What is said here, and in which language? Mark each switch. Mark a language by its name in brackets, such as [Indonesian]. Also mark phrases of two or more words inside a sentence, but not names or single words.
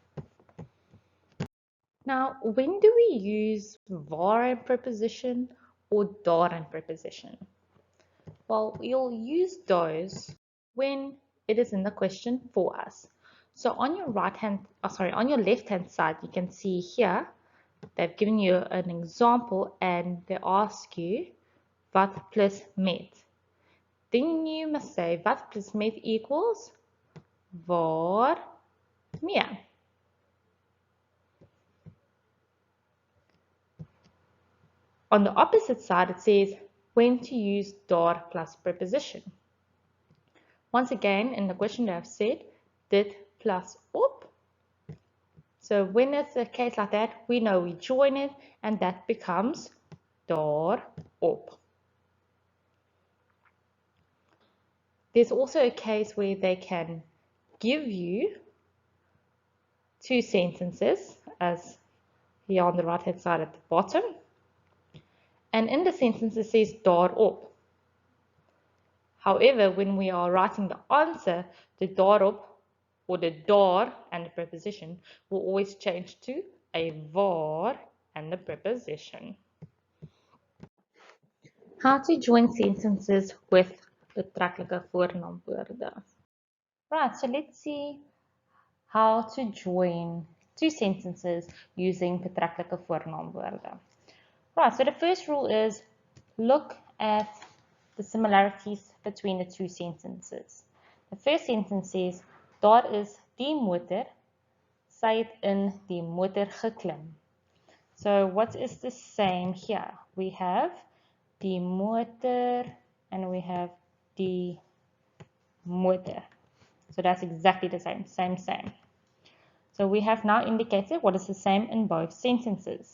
[English] Now, when do we use waar and preposition or daar and preposition? Well, we'll use those when it is in the question for us. So on your on your left-hand side, you can see here, they've given you an example and they ask you [Afrikaans] wat plus met. [English] Then you must say [Afrikaans] wat plus met [English] equals [Afrikaans] waar meer. [English] On the opposite side, it says when to use daar plus preposition. Once again, in the question I've said [Afrikaans] dit plus op. [English] So when it's a case like that, we know we join it and that becomes [Afrikaans] daar op. [English] There's also a case where they can give you two sentences, as here on the right hand side at the bottom. And in the sentence it says [Afrikaans] daar op. [English] However, when we are writing the answer, the [Afrikaans] daar op [English] or the daar and the preposition will always change to a waar and the preposition. How to join sentences with [Afrikaans] betreklike voornaamwoorde. [English] Right, so let's see how to join two sentences using [Afrikaans] betreklike voornaamwoorde. [English] Right, so the first rule is look at the similarities between the two sentences. The first sentence says, [Afrikaans] daar is die motor, sy het in die motor geklim. [English] So what is the same here? We have [Afrikaans] die motor [English] and we have [Afrikaans] die motor. [English] So that's exactly the same, same. So we have now indicated what is the same in both sentences.